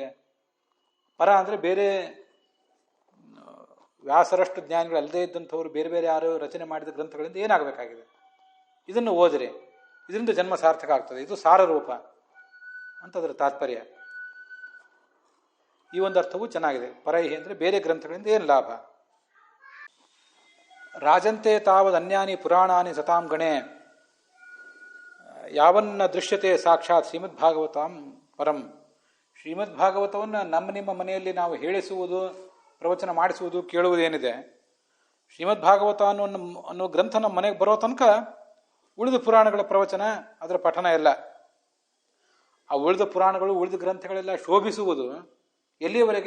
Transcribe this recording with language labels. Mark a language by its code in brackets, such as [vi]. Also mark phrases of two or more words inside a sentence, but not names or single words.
[kn] ಪರ ಅಂದರೆ ಬೇರೆ ವ್ಯಾಸರಷ್ಟು ಜ್ಞಾನಿಗಳು ಅಲ್ಲದೇ ಇದ್ದಂಥವ್ರು ಬೇರೆ ಬೇರೆ ಯಾರು ರಚನೆ ಮಾಡಿದ ಗ್ರಂಥಗಳಿಂದ ಏನಾಗಬೇಕಾಗಿದೆ? ಇದನ್ನು ಓದಿರಿ, ಇದರಿಂದ ಜನ್ಮ ಸಾರ್ಥಕ ಆಗ್ತದೆ, ಇದು ಸಾರರೂಪ ಅಂತದರ ತಾತ್ಪರ್ಯ. ಈ ಒಂದು ಅರ್ಥವೂ ಚೆನ್ನಾಗಿದೆ. ಪರೈಹಿ ಅಂದರೆ ಬೇರೆ ಗ್ರಂಥಗಳಿಂದ ಏನು ಲಾಭ? [sa] ರಾಜಂತೆ ತಾವದ್ ಅನ್ಯಾನಿ ಪುರಾಣಾನಿ ಸತಾಂ ಗಣೆ ಯಾವನ್ನ ದೃಶ್ಯತೆ ಸಾಕ್ಷಾತ್ ಶ್ರೀಮದ್ ಭಾಗವತಾಂ ಪರಂ. [kn] ಶ್ರೀಮದ್ ಭಾಗವತವನ್ನು ನಿಮ್ಮ ಮನೆಯಲ್ಲಿ ನಾವು ಹೇಳಿಸುವುದು, ಪ್ರವಚನ ಮಾಡಿಸುವುದು, ಕೇಳುವುದೇನಿದೆ, ಶ್ರೀಮದ್ ಭಾಗವತ ಅನ್ನೋ ಗ್ರಂಥ ನಮ್ಮ ಮನೆಗೆ ಬರೋ ತನಕ ಉಳಿದ ಪುರಾಣಗಳ ಪ್ರವಚನ, ಅದರ ಪಠನ ಎಲ್ಲ, ಆ ಉಳಿದ ಪುರಾಣಗಳು ಉಳಿದ ಗ್ರಂಥಗಳೆಲ್ಲ ಶೋಭಿಸುವುದು ಎಲ್ಲಿಯವರೆಗೆ?